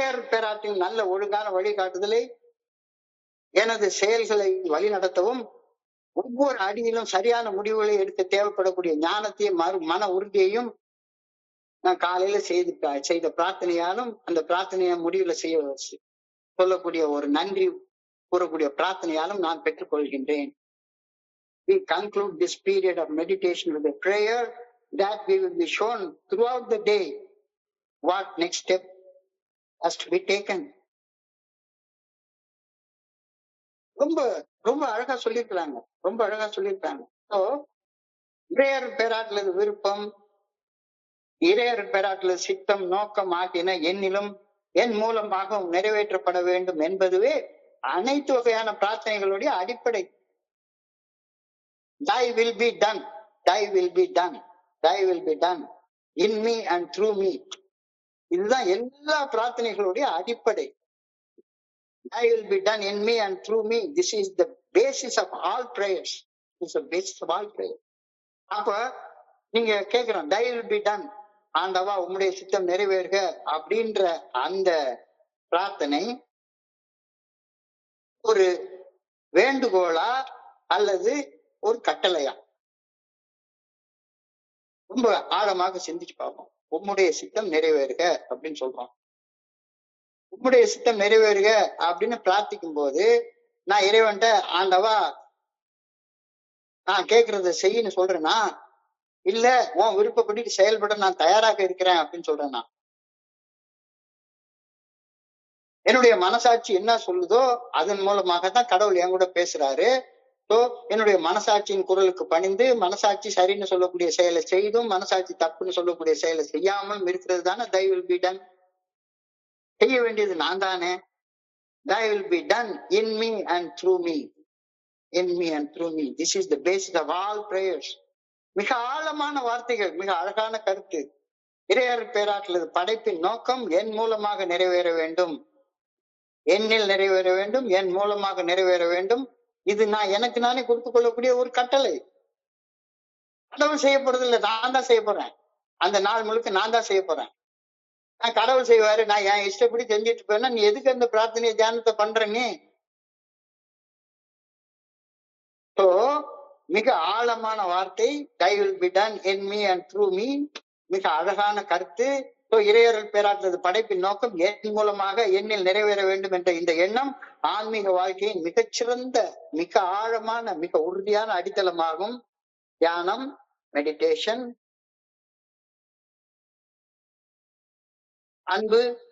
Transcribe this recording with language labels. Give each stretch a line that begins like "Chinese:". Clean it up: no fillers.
Tamil: பேராட்டின் நல்ல ஒழுங்கான வழிகாட்டுதலை எனது செயல்களை வழி நடத்தவும் ஒவ்வொரு அடியிலும் சரியான முடிவுகளை எடுக்க தேவைப்படக்கூடிய ஞானத்தையும் மன உறுதியையும் நான் காலையில செய்த பிரார்த்தனையாலும் அந்த பிரார்த்தனையை முடிவுல சொல்லக்கூடிய ஒரு நன்றி கூறக்கூடிய பிரார்த்தனையாலும் நான் பெற்றுக்கொள்கின்றேன்.
English: We conclude this period of meditation with a prayer that we will be shown throughout the day what next step has to be taken.
Tamil: ரொம்ப அழகா சொல்லியிருக்கிறாங்க. ஸோ இறையர் பேராட்டுல விருப்பம், இறையர் பேராட்டுல சித்தம், நோக்கம் ஆகியன என்னிலும் என் மூலமாக நிறைவேற்றப்பட வேண்டும் என்பதுவே அனைத்து வகையான பிரார்த்தனைகளுடைய அடிப்படை.
English: Thy will be done, thy will be done, thy will be done in me and through me.
Tamil: இதுதான் எல்லா பிரார்த்தனைகளுடைய அடிப்படை.
English: Thy will be done in me and through me. This is the basis of all prayers. This is the basis of all prayers.
Tamil: அப்ப நீங்க கேட்கிறோம்
English: thy will be done,
Tamil: ஆண்டவா உம்முடைய சித்தம் நிறைவேறுக அப்படின்ற அந்த பிரார்த்தனை ஒரு வேண்டுகோளா அல்லது ஒரு கட்டளையா? ரொம்ப ஆழமாக சிந்திச்சு பார்ப்போம். உம்முடைய சித்தம் நிறைவேறுக அப்படின்னு சொல்றோம். உம்முடைய சித்தம் நிறைவேறுக அப்படின்னு பிரார்த்திக்கும் போது நான் இறைவன்ட்ட, ஆண்டவா நான் கேட்கறத செய்யன்னு சொல்றேன்னா, இல்ல உன் விருப்பப்படி செயல்பட நான் தயாராக இருக்கிறேன் அப்படின்னு சொல்றேன்னா? என்னுடைய மனசாட்சி என்ன சொல்லுதோ அதன் மூலமாகத்தான் கடவுள் என் கூட பேசுறாரு. சோ என்னுடைய மனசாட்சியின் குரலுக்கு பணிந்து, மனசாட்சி சரின்னு சொல்லக்கூடிய செயலை செய்தும், மனசாட்சி தப்புன்னு சொல்லக்கூடிய செயலை செய்யாமலும் இருக்கிறது தானே
English: thy will be done.
Tamil: செய்ய வேண்டியது நான் தானே.
English: thy will be done in me and through me. In me and through me. This is the basis of all prayers.
Tamil: மிக ஆழமான வார்த்தைகள், மிக அழகான கருத்து. இறையர் பேராற்றலது படைப்பின் நோக்கம் என் மூலமாக நிறைவேற வேண்டும், என்னில் நிறைவேற வேண்டும், என் மூலமாக நிறைவேற வேண்டும். இது நான் எனக்கு நானே கொடுத்துக் கொள்ளக்கூடிய ஒரு கட்டளை. கடவுள் செய்யப்படுறது இல்லை, நான் தான் செய்ய போறேன். அந்த நாள் முழுக்க நான் தான் செய்ய போறேன். நான் கடவுள் செய்வாரு, நான் என் இஷ்டப்படி செஞ்சுட்டு போயினா நீ எதுக்கு அந்த பிரார்த்தனை தியானத்தை பண்ற நீ? So மிக ஆழமான வார்த்தை
English: thy will be done in me and through me.
Tamil: மிக அழகான கருத்து. இறையருள் பேராற்றலது படைப்பின் நோக்கம் என் மூலமாக என்னில் நிறைவேற வேண்டும் என்ற இந்த எண்ணம் ஆன்மீக வாழ்க்கையின் மிகச்சிறந்த, மிக ஆழமான, மிக உறுதியான அடித்தளமாகும். தியானம், மெடிடேஷன், அன்பு.